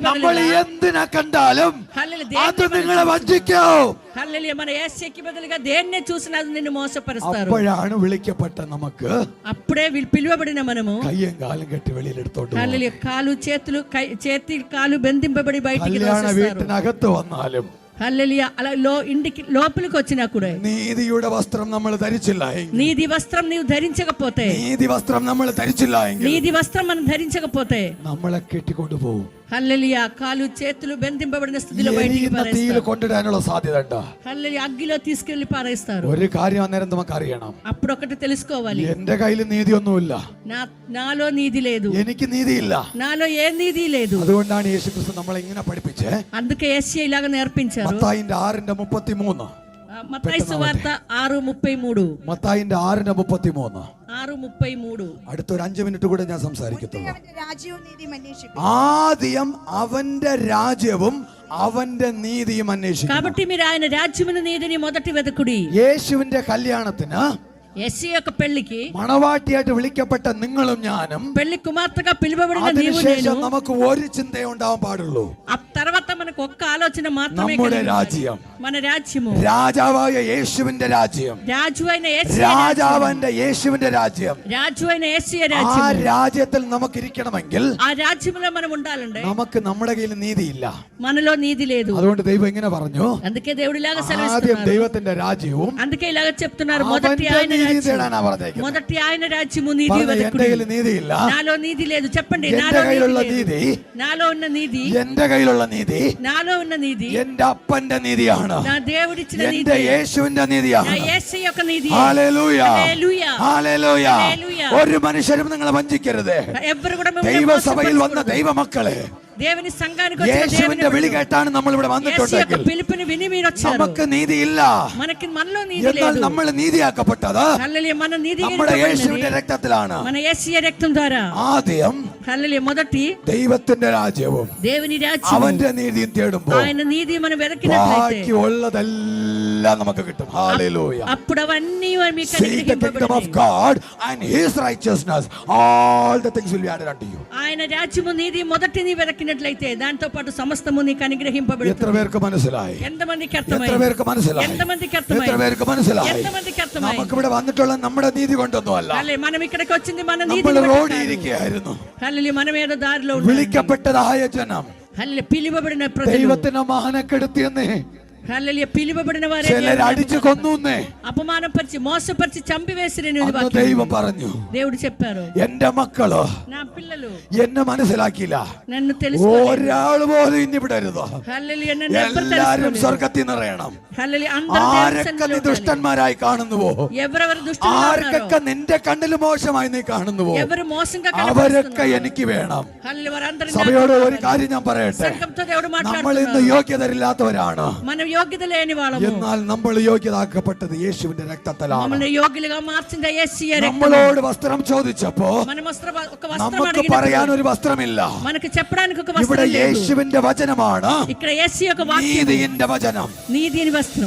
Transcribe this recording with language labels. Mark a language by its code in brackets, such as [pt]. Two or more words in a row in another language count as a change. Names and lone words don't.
[ml] നമ്മൾ [te] బదులుగా [ml] എന്തിനെ കണ്ടാലും [te] హల్లెలూయా [ml] അത് [te] దేన్ని [ml] നിങ്ങളെ വഞ്ചിക്കും. [te] హల్లెలూయా మన యేసయ్యకి బదులుగా దేన్నే చూసినా అది నిన్ను మోసపరుస్తారు. [ml] അപ്പോഴാണ് വിളിക്കപ്പെട്ട നമുക്ക് [te] అప్పుడే పిలువబడిన మనము [ml] കയ്യും കാലും കെട്ടി വെളിയിൽ എടുത്തോണ്ട് പോകും. [te] హల్లెలూయా కాలు చేతులు చేతి కాలు బంధింపబడి బయటికి [ml] കല്യാണ [te] తోసేస్తారు. [ml] വീട്ടിനകത്ത് വന്നാലും [te] హల్లెలూయా అలా ఇంటికి లోపలికి వచ్చినా కూడా [ml] നീതിയുടെ വസ്ത്രം നമ്മൾ ധരിച്ചില്ല എങ്കിൽ, [te] నీది వస్త్రం నీవు ధరించకపోతే, [ml] നീതി വസ്ത്രം നമ്മൾ ധരിച്ചില്ല എങ്കിൽ [te] నీది వస్త్రం మనం ధరించకపోతే [ml] നമ്മളെ കെട്ടിക്കൊണ്ടുപോകും. [te] హల్లెలూయా కాలు చేతులు బంధింపబడిన స్థితిలో బయటికి [ml] എരിയുന്ന തീയിൽ [te] పారేస్తారు. [ml] കൊണ്ടിടാനുള്ള സാധ്യത ഉണ്ട്. [te] హల్లెలూయా అగ్గిలో తీసుకెళ్లి పారేస్తారు. [ml] ഒരു കാര്യം അന്നേരം നമുക്ക് അറിയണം, [te] అప్పుడు ఒకటి తెలుసుకోవాలి, [ml] എന്റെ കയ്യിൽ നീതിയൊന്നുമില്ല, [te] నాలో నీతి లేదు, [ml] എനിക്ക് നീതിയില്ല. [te] నాలో ఏ నీతి లేదు. [ml] അതുകൊണ്ടാണ് യേശുക്രിസ്തു നമ്മളെ ഇങ്ങനെ പഠിപ്പിച്ച് [te] అందుకే యేసయ్య ఇలాగ నేర్పించారు. [ml] മത്തായിന്റെ 6:33, [te] మత్తయి సువార్త 6:33 [ml] മത്തായിന്റെ 6:33. [te] 6:33 [ml] അടുത്തൊരു 5 മിനിറ്റ് കൂടെ ഞാൻ സംസാരിക്കത്തുള്ളൂ. അവന്റെ രാജ്യവും നീതിയും അന്വേഷിക്കും. ആദ്യം അവന്റെ രാജ്യവും അവന്റെ നീതിയും അന്വേഷിക്കും. [te] కాబట్టి మీరు ఆయన రాజ్యమును నీతిని మొదటి వెతుకుడి. [ml] യേശുവിന്റെ കല്യാണത്തിന് [te] యేసయ్య యొక్క పెళ్లికి [ml] മണവാട്ടിയായിട്ട് വിളിക്കപ്പെട്ട നിങ്ങളും ഞാനും [te] పెళ్లి కుమార్తెగా పిలువబడిన నీవు నేను, [ml] അതിനുശേഷം നമുക്ക് ഒരു ചിന്തയെ ഉണ്ടാവാൻ പാടുള്ളൂ. [te] ఆ తర్వాత మనకు ఒక్క ఆలోచన మాత్రమే [ml] നമ്മുടെ [te] కలిగి [ml] രാജ്യം, [te] ఉండాలి. మన రాజ్యము, [ml] രാജാവായ യേശുവിന്റെ രാജ്യം, [te] రాజు అయిన యేసయ్య రాజ్యం, [ml] രാജാവിന്റെ യേശുവിന്റെ രാജ്യം, [te] రాజు అయిన యేసయ్య [ml] ആ [te] రాజ్యము, [ml] രാജ്യത്തിൽ നമുക്ക് ഇരിക്കണമെങ്കിൽ [te] ఆ రాజ్యంలో మనం ఉండాలంటే [ml] നമുക്ക് നമ്മുടെ കയ്യിൽ നീതിയില്ല. [te] మనలో నీతి లేదు. [ml] അതുകൊണ്ട് ദൈവം ഇങ്ങനെ പറഞ്ഞു, [te] అందుకే దేవుడు ఇలాగ [ml] ആദ്യം [te] సెలవిస్తున్నారు. [ml] ദൈവത്തിന്റെ രാജ്യവും [te] అందుకే ఇలాగ చెప్తున్నారు, మొదటి [ml] അവന്റെ [te] ఆయన [ml] നീതി [te] రాజ్యం, [ml] തേടാനാ പറഞ്ഞേക്കുന്നത്. [te] మొదటి ఆయన రాజ్యము నీతి [ml] പറഞ്ഞ എന്റെ [te] వెతుకుడి. [ml] കയ്യിൽ നീതിയില്ല, [te] నాలో నీతి లేదు చెప్పండి. [ml] എന്റെ [te] నాలో [ml] കയ്യിലുള്ള [te] నీతి లేదు. [ml] നീതി, [te] నాలో ఉన్న నీతి, [ml] എന്റെ കയ്യിലുള്ള നീതി [te] నాలో ఉన్న నీతి [ml] എന്റെ അപ്പന്റെ നീതിയാണ്, [te] నా దేవుడిచ్చిన నీతి, [ml] എന്റെ യേശുവിന്റെ [te] నా [ml] നീതിയാണ്. [te] యేసయ్య యొక్క నీతి. [ml] ഹല്ലേലൂയ. [te] హల్లెలూయా. [ml] ഹല്ലേലൂയ. ഹല്ലേലൂയ. ഒരു മനുഷ്യരും നിങ്ങളെ വഞ്ചിക്കരുത്. [te] ఎవ్వరు కూడా మిమ్మల్ని [ml] ദൈവസഭയിൽ വന്ന [te] మోసపరచకూడదు. [ml] ദൈവമക്കളെ, [te] దేవుని సంఘానికి వచ్చిన [ml] യേശുവിന്റെ [te] దేవుని [ml] വിളി കേട്ടാണ് നമ്മൾ ഇവിടെ [te] యేసు యొక్క [ml] വന്നിട്ടുണ്ടെങ്കിൽ [te] పిలుపుని విని మీరు వచ్చారు. [ml] നമുക്ക് നീതിയില്ല. [te] మనలో నీతి [ml] എന്നാൽ [te] లేదు. [ml] നമ്മൾ നീതിയാക്കപ്പെട്ടത് [te] హల్లెలూయా. మన నీతి [ml] നമ്മുടെ യേശുവിന്റെ രക്തത്തിലാണ്. [te] మన యేసయ్య రక్తం ద్వారా. [ml] ആദ്യം [te] హల్లెలూయా. మొదటి [ml] ദൈവത്തിന്റെ രാജ്യവും [te] దేవుని రాజ్యం, [ml] അവന്റെ നീതിയും തേടുമ്പോൾ [te] ఆయన నీతి మనం వెతికినట్లయితే [ml] ബാക്കി ഉള്ളതെല്ലാം നമുക്ക് കിട്ടും. ഹല്ലേലൂയ. [te] అప్పుడు అవన్నీ మీకు [en] Seek the kingdom of [te] అనుగ్రహింపబడినవి. [en] God and his righteousness, all the things will be added unto you. [te] ఆయన రాజ్యము నీతి మొదటి నీ వెతికినట్లయితే దాంతో పాటు సమస్తము నీకు [ml] എത്ര [te] అనుగ్రహింపబడుతుంది. [ml] പേർക്ക് മനസ്സിലായി? [te] ఎంతమందికి [ml] എത്ര [te] అర్థమైంది? [ml] പേർക്ക് മനസ്സിലായി? [te] ఎంతమందికి [ml] എത്ര [te] అర్థమైంది? [ml] പേർക്ക് മനസ്സിലായി? [te] ఎంతమందికి అర్థమైంది? [ml] നമുക്കിവിടെ വന്നിട്ടുള്ള നമ്മുടെ നീതി കൊണ്ടൊന്നുമല്ല. [te] హల్లెలూయా. మనం ఇక్కడికి వచ్చింది మన నీతి [ml] നമ്മൾ [te] బట్టి [ml] റോഡിൽ [te] కాదు. [ml] ഇരിക്കുകയായിരുന്നു. [te] హల్లెలూయా. మనం ఏదో దారిలో ఉన్నాం. [ml] വിളിക്കപ്പെട്ടതായ ജനം [te] హల్లెలూయా. పిలువబడిన ప్రజలు, [ml] ദൈവത്തിന് മാനക്കെടുത്തിയെന്നേ [te] హల్లెలూయా. పిలువబడిన వారే [ml] ചിലർ അടിച്ചു കൊന്നൂന്നേ [te] అపమానపరిచి మోసపరిచి చంపివేసిరని [ml] അന്ന് ദൈവം പറഞ്ഞു, [te] దేవుడు చెప్పారు. [ml] എന്റെ മക്കളോ [te] నా పిల్లలు [ml] എന്നെ മനസ്സിലാക്കിയില്ല, [te] నన్ను తెలుసుకోలేదు. [ml] ഒരാൾ പോലും ഇനി വിടരുത്, [te] హల్లెలూయా. నన్ను ఎవ్వరు [ml] എല്ലാരും [te] తెలుసుకోలేదు. [ml] സ്വർഗത്തിൽ നിറയണം. [te] హల్లెలూయా. అందరూ దేవుని [ml] ആരൊക്കെ നീ [te] సన్నిధిలో ఉండాలి. [ml] ദുഷ്ടന്മാരായി കാണുന്നുവോ, [te] ఎవరెవరు దుష్టులుగా ఉన్నారో, [ml] ആർക്കൊക്കെ നിന്റെ കണ്ണിൽ മോശമായി നീ കാണുന്നുവോ, [te] ఎవరు మోసంగా [ml] അവരൊക്കെ [te] కనపడుతున్నారో, [ml] എനിക്ക് വേണം. [te] హల్లెలూయా. వారందరినీ [ml] സഭയോട് [te] నాకు [ml] ഒരു കാര്യം ഞാൻ പറയട്ടെ, [te] సంఘంతో దేవుడు [ml] നമ്മൾ ഇന്ന് [te] మాట్లాడుతున్నాడు. [ml] യോഗ്യതയില്ലാത്തവരാണ്, [te] మనం యోగ్యత లేని వాళ్ళము. [ml] എന്നാൽ നമ്മൾ യോഗ്യതാക്കപ്പെട്ടത് യേശുവിന്റെ രക്തത്തിലാണ്. [te] మనల్ని యోగ్యులుగా మార్చింది యేసయ్య రక్తం. [ml] നമ്മളോട് വസ്ത്രം ചോദിച്ചപ്പോ [te] మనం ఒక వస్త్రం [ml] നമുക്ക് പറയാൻ [te] అడిగినప్పుడు [ml] ഒരു വസ്ത്രമില്ല. [te] మనకు చెప్పడానికి ఒక [ml] ഇവിടെ [te] వస్త్రం లేదు. [ml] യേശുവിന്റെ വചനമാണ് [te] ఇక్కడ యేసయ్య యొక్క వాక్యం, [ml] നീതിന്റെ വചനം, [te] నీతిని వస్త్రం,